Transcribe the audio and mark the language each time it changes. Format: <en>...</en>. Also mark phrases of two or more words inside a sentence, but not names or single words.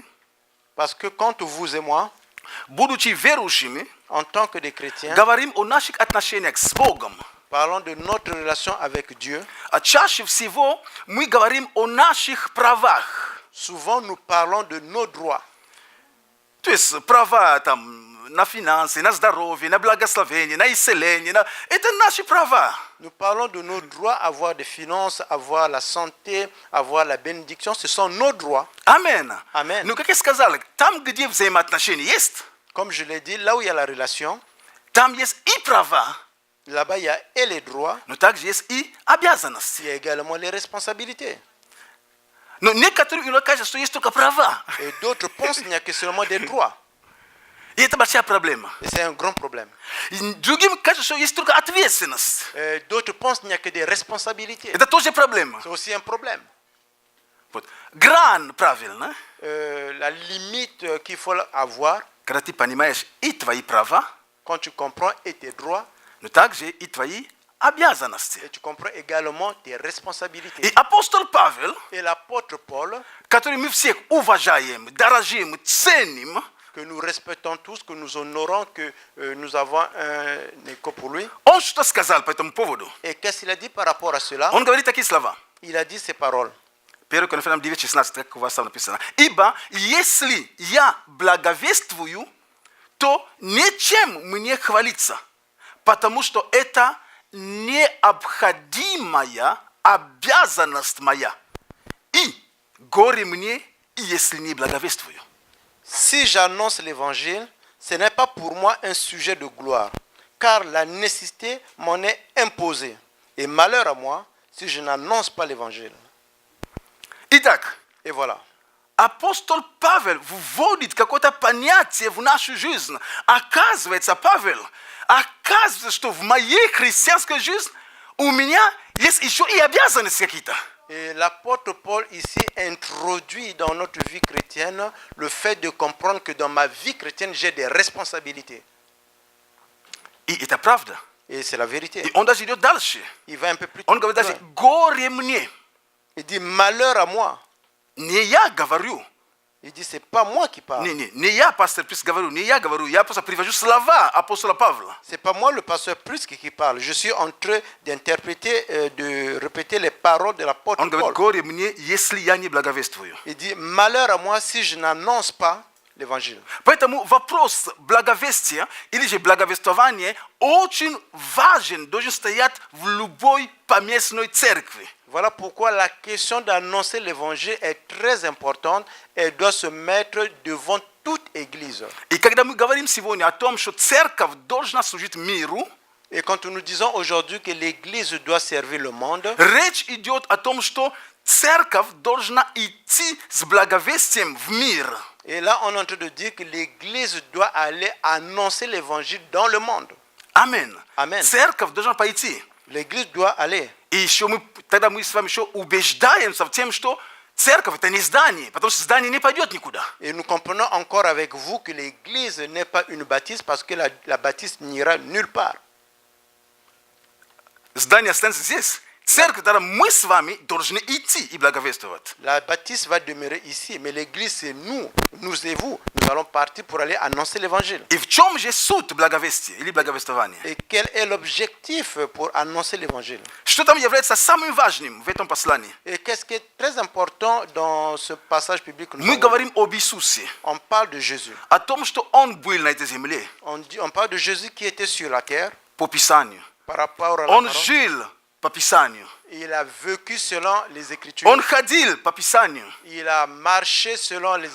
<fr>Parce que quand vous et moi,</fr> <ru>будучи верующими,</ru> <fr>en tant que des chrétiens,</fr> <ru>говорим о наших отношениях с Богом,</ru> <fr>parlons de notre relation avec Dieu,</fr> <ru>а чаще всего мы говорим о наших правах.</ru> <fr>souvent nous parlons de nos droits.</fr> <ru>То есть права там на финансы, на здоровье, на благословение, на исцеление. Это наши права.</ru> <fr>Nous parlons de nos droits, avoir des finances, avoir la santé, avoir la bénédiction. Ce sont nos droits.</fr> <ru>Амен.</ru> <fr>Amen.</fr> <ru>Ну, как я сказал, там, где взаимоотношения есть,</ru> <fr>Comme je l'ai dit, là où il y a la relation,</fr> <ru>там есть и права,</ru> <fr>là-bas il y a et les droits,</fr> <ru>но также есть и обязанности.</ru> <fr>il y a également les responsabilités.</fr> <ru>Но некоторые иногда кажется, что есть только права.</ru> <fr>Et d'autres pensent qu'il n'y a que seulement des droits.</fr> <ru>И это большая проблема.</ru> <fr>Et c'est un grand problème.</fr> <ru>И другим кажется, что есть только ответственность.</ru> <fr>Et d'autres pensent qu'il n'y a que des responsabilités.</fr> <ru>Это тоже проблема.</ru> <fr>C'est aussi un problème.</fr> <ru>Вот. Грань, правильно.</ru> <fr>La limite qu'il faut avoir,</fr> <ru>Когда ты понимаешь и твои права,</ru> <fr>quand tu comprends et tes droits,</fr> <ru>но также и твои обязанности.</ru> <fr>et tu comprends également tes responsabilités.</fr> <ru>И апостол Павел,</ru> <fr>Et l'apôtre Paul,</fr> <ru>который мы всех уважаем, дорожим, ценим,</ru> <fr>que nous respectons tous, que nous honorons, que nous avons un écho pour lui.</fr> <ru>он что сказал по этому поводу?</ru> <fr>Et qu'est-ce qu'il a dit par rapport à cela?</fr> <ru>Он говорит такие слова.</ru> <fr>Il a dit ces paroles.</fr> <ru>1 Коринфянам 9:16, как у вас там написано. Ибо если я благовествую, то нечем мне хвалиться, потому что это необходимая обязанность моя. И горе мне, если не благовествую.</ru> <fr>Si j'annonce l'évangile, ce n'est pas pour moi un sujet de gloire, car la nécessité m'en est imposée. Et malheur à moi si je n'annonce pas l'évangile.</fr> <ru>Итак,</ru> <fr>Et voilà.</fr> <ru>апостол Павел вводит какое-то понятие в нашу жизнь. Оказывается, Павел, что в моей христианской жизни у меня есть еще и обязанности какие-то.</ru> <fr>Et l'apôtre Paul ici introduit dans notre vie chrétienne le fait de comprendre que dans ma vie chrétienne, j'ai des responsabilités.</fr> <ru>И это правда.</ru> <fr>Et c'est la vérité.</fr> <ru>И он даже идет дальше.</ru> <fr>Il va un peu plus</fr> <ru>Он говорит даже,</ru> <fr>loin.</fr> <ru>горе мне.</ru> <fr>Il dit malheur à moi.</fr> <ru>Не я говорю,</ru> <fr>Il dit, c'est pas moi qui parle.</fr> <ru>Не я, пастор Плюс, говорю, не я говорю, я просто привожу слова апостола Павла.</ru> <fr>C'est pas moi le pasteur plus qui parle. Je suis en train d'interpréter, de répéter les paroles de l'apôtre</fr> <ru>Он говорит,</ru> <fr>Paul.</fr> <ru>горе мне, если я не благовествую.</ru> <fr>Il dit, malheur à moi si je n'annonce pas l'évangile.</fr> <ru>Поэтому вопрос благовестия или же благовествования очень важен, должен стоять в любой поместной церкви.</ru> <fr>Voilà pourquoi la question d'annoncer l'évangile est très importante et doit se mettre devant toute église.</fr> <ru>И когда мы говорим сегодня о том, что церковь должна служить миру,</ru> <fr>Et quand nous disons aujourd'hui que l'église doit servir le monde,</fr> <ru>речь идет о том, что церковь должна идти с благовестием в мир.</ru> <fr>et là on est en train de dire que l'église doit aller annoncer l'évangile dans le monde.</fr> <ru>Амен. Амен. Церковь должна пойти.</ru> <fr>L'église doit aller.</fr> <ru>И еще тогда мы с вами еще убеждаемся в тем, что церковь это не здание, потому что здание не пойдет никуда.</ru> <fr>Et nous comprenons encore avec vous que l'église n'est pas une bâtisse parce que la bâtisse n'ira nulle part.</fr> <ru>Здание останется здесь. Церковь, тогда мы с вами должны идти и благовествовать.</ru> <fr>La bâtisse va demeurer ici, mais l'église c'est nous et vous. Nous allons partir pour aller annoncer l'évangile.</fr> <ru>И в чем же суть благовестия или благовествования?</ru> <fr>Et quel est l'objectif pour annoncer l'évangile?</fr> <ru>Что там является самым важным в этом послании?</ru> <fr>Et qu'est-ce qui est très important dans ce passage biblique que nous</fr> <ru>Мы</ru> <fr>avons</fr> <ru>говорим об Иисусе,</ru> <fr>On parle de Jésus.</fr> <ru>о том, что Он был на этой земле</ru> <fr>On parle de Jésus qui était sur la terre</fr> <ru>по Писанию.</ru> <fr>par rapport à la</fr> <ru>Он</ru> <fr>parole.</fr> <ru>жил по Писанию.</ru> <fr>Il a vécu selon les Écritures.</fr> <ru>Он ходил по Писанию.</ru> <fr>Il a marché selon les</fr>